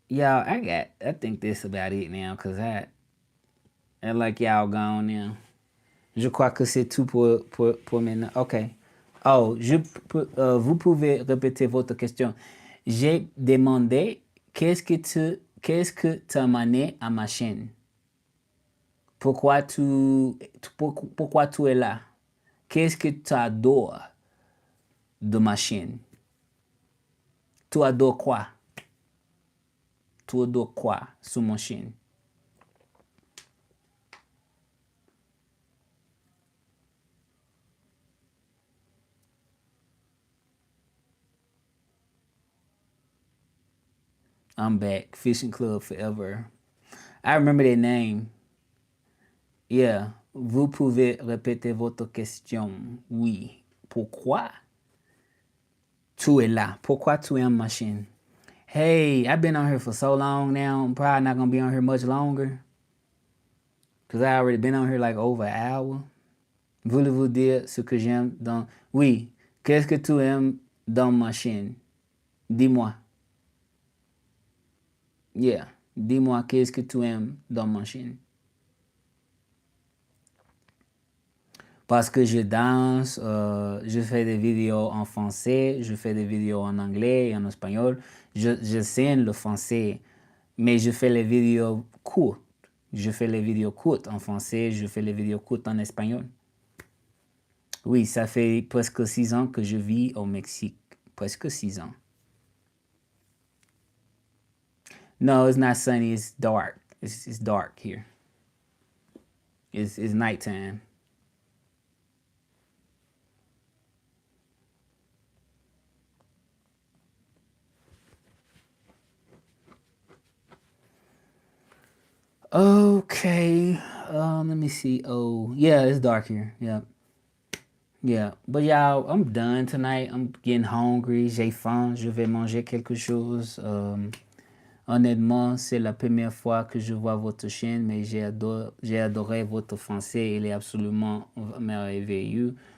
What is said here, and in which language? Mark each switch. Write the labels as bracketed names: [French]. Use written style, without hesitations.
[English] Y'all, I think this about it now, because I like y'all gone now. [French] Je crois que c'est tout pour maintenant. OK. Oh, vous pouvez répéter votre question. J'ai demandé qu'est-ce que tu as amené à ma chaîne? Pourquoi tu es là? Qu'est-ce que tu adores de ma chaîne? Tu adores quoi? Tu adores quoi sur mon chaîne? [English] I'm back. Fishing Club Forever. I remember that name. Yeah. [French] Vous pouvez répéter votre question. Oui. Pourquoi tu es là? Pourquoi tu es en machine? [English] Hey, I've been on here for so long now. I'm probably not going to be on here much longer. Because I already been on here like over an hour. [French] Voulez-vous dire ce que j'aime dans... Oui. Qu'est-ce que tu aimes dans ma chaîne? Dis-moi. Yeah. Dis-moi qu'est-ce que tu aimes dans ma chaîne. Parce que je danse, je fais des vidéos en français, je fais des vidéos en anglais et en espagnol. Je sais le français, mais je fais les vidéos courtes. Je fais les vidéos courtes en français, je fais les vidéos courtes en espagnol. Oui, ça fait presque 6 ans que je vis au Mexique. Presque 6 ans. [English] No, it's not sunny, it's dark. It's dark here. It's nighttime. Okay, let me see. Oh, yeah, it's dark here. Yeah. Yeah, but y'all, I'm done tonight. I'm getting hungry. [French] J'ai faim. Je vais manger quelque chose. Honnêtement, c'est la première fois que je vois votre chaîne, mais j'ai adoré votre français. Il est absolument merveilleux.